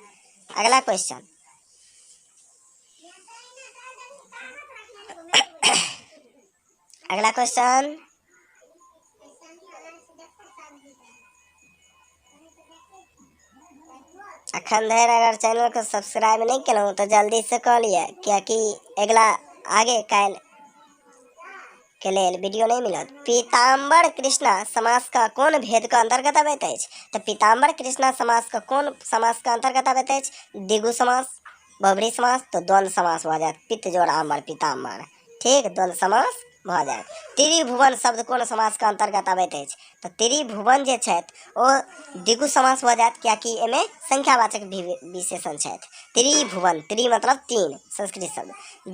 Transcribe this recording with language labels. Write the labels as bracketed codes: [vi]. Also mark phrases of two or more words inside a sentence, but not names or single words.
[mai] अगला क्वेश्चन, अगला क्वेश्चन, अखन धरि अगर चैनल को सब्सक्राइब नहीं केलहुँ तो जल्दी से कऽ लिअ, कियाकि अगला आगे काल्हि के लेल वीडियो नहीं मिलत। पीताम्बर कृष्णा समास का कोन भेद के अंतर्गत अबैत अछि? तऽ पीताम्बर कृष्णा समास का कोन समास के अंतर्गत अबैत अछि? द्विगु समास, बहुब्री समास, तो द्वंद्व समास भऽ जायत। पित्त जोड़ आम्बर पीताम्बर, ठीक, द्वंद्व समास भऽ जायत। त्रिभुवन शब्द कोन समास के अंतर्गत अबैत अछि? तऽ त्रिभुवन जे छथि ओ द्विगु समास भऽ जायत, कियाकि एहिमे संख्यावाचक विशेषण छथि। त्रिभुवन, त्रि मतलब तीन, संस्कृत शब्द।